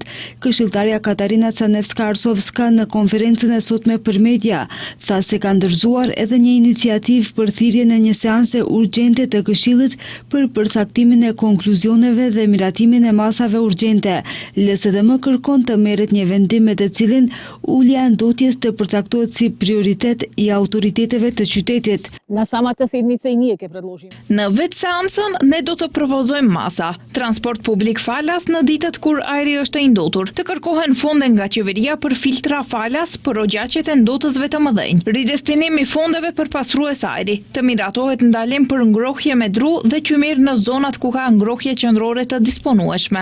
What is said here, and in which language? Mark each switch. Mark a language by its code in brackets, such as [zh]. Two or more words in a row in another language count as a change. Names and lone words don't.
[sq] Këshilltarja Katarina Canevska-Arsovska në konferencën e sotme për media tha se ka ndërzuar edhe një iniciativë për thirrjen e një seanse urgjente të Këshillit për përcaktimin e konkluzioneve dhe miratimin e masave urgjente. LSDM kërkon të merret një vendim me të cilin ulja e ndotjes të përcaktohet si prioritet i autoriteteve të qytetit. [mk] На самата седница и ние ќе предложиме. [sq] Në vetë seancën, ne do të propozojmë masa, transport publik falas në ditët kur ajri është i ndotur, të kërkohen fonde nga qeveria për filtra falas për ogjaqet e ndotësve të mëdhenj, ridestinim i fondeve për pastrues ajri, të miratohet ndalim për ngrohje me dru dhe qymir në zonat ku ka ngrohje qendrore të disponueshme.